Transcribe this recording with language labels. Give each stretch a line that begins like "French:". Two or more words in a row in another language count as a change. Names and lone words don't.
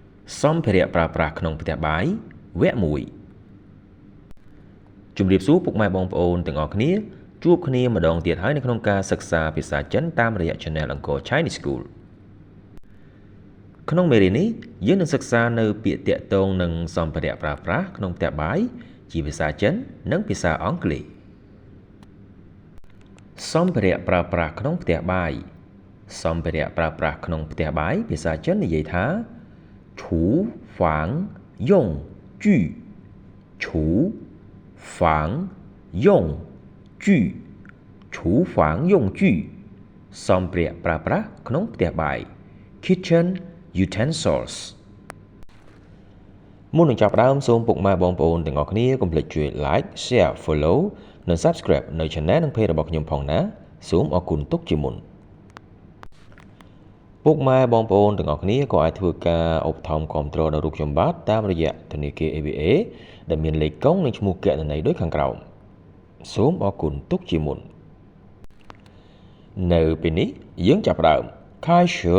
Khmer: សម្ភារៈប្រើប្រាស់ក្នុងផ្ទះបាយវគ្គ1ជំរាបសួរពុកម៉ែបងប្អូនទាំងអស់គ្នាជួបគ្នាម្ដងទៀតហើយនៅក្នុងការសិក្សាភាសាចិនតាមរយៈ Channel អង្គរ Chinese School ក្នុងមេរៀននេះយើងនឹងសិក្សានៅពាក្យតាក់ទងនឹងសម្ភារៈប្រើប្រាស់ក្នុងផ្ទះបាយជាភាសាចិននិងភាសាអង់គ្លេស សម្ភារៈប្រើប្រាស់ក្នុងផ្ទះបាយសម្ភារៈប្រើប្រាស់ក្នុងផ្ទះបាយភាសាចិននិយាយថា
Chinese: 厨房用具厨房用具厨房用具
Khmer: សម្ភារៈប្រើប្រាស់ក្នុងផ្ទះបាយ
English: kitchen utensils
Khmer: មុននឹងចាប់ផ្ដើមសូមពុកម៉ែបងប្អូនទាំងអស់គ្នាកុំភ្លេចជួយ
English: like share follow
Khmer: និង subscribe នៅ channel និង page របស់ខ្ញុំផងណាសូមអរគុណទុកជាមុនពុកម៉ែបងប្អូនទាំងអស់គ្នាក៏អាចធ្វើការឧបត្ថម្ភគាំទ្រដល់រូបខ្ញុំបាទតាមរយៈធនាគារ ABA ដែលមានលេខកុងនិងឈ្មោះគណនីដូចខាងក្រោមសូមអរគុណទុកជាមុននៅពេលនេះយើងចាប់ផ្ដើម开始